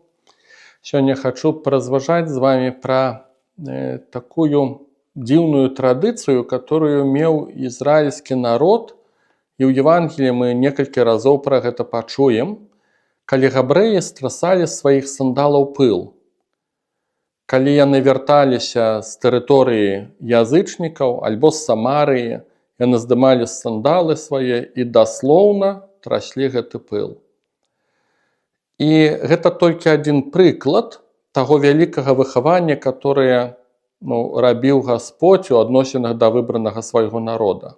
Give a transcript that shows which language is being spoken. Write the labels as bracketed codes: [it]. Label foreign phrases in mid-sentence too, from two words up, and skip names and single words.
[ru] Сегодня хочу поразважать с вами про такую дивную традицию, которую имел израильский народ. И в Евангелии мы несколько разов про это почуем. Коли габрэи страсали с своих сандалов пыл. [be] Коли яны вярталіся з тэрыторыі язычнікаў альбо з Самарыі, яны здымалі сандалы свае і даслоўна траслі гэты пыл. І гэта толькі адзін прыклад таго вялікага выхавання, которое рабіў Гасподзь у адносінах да выбранага свайго народа.